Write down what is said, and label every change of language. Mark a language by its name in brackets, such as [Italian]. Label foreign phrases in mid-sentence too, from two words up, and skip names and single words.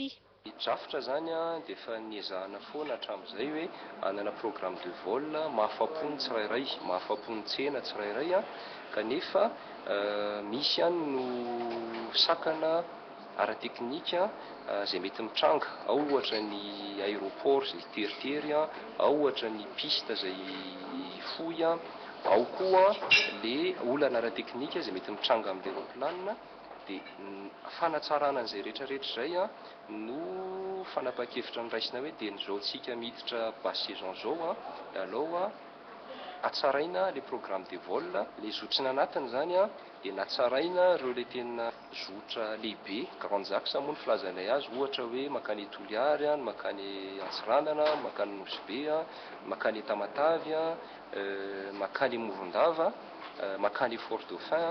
[Malagasy] Drafitra zany dia efa niezahana foana hatramin'izay hoe anana [French] programme de vol [Malagasy] mahafapo ny tsirairay, mahafapo ny tsena tsirairay kanefa misy ihany no sakana ara-teknika izay mety mitranga, ao ohatra ny aéroport izay teritery, ao ohatra ny piste izay fohy, ao koa le olana ara-teknika izay mety mitranga amin'ny aéroplanina. Dia fanatsarana an'izay rehetrarehetra izay no fanapa-kevitra niraisina hoe dia nyzao tsika miditra [French] basse saison [Malagasy] zao aloha atsaraina [French] le programme de vol, [Malagasy] le zotrina anatiny zany dia natsaraina ireo le tena zotra lehibe [French] grande axe [Malagasy] moa ny filazanay azy, ohatra hoe makany Toliary, makany Antsiranana, makany Nosy-Be, makany Tamatavy, makany Morondava, makany Fort Dauphin.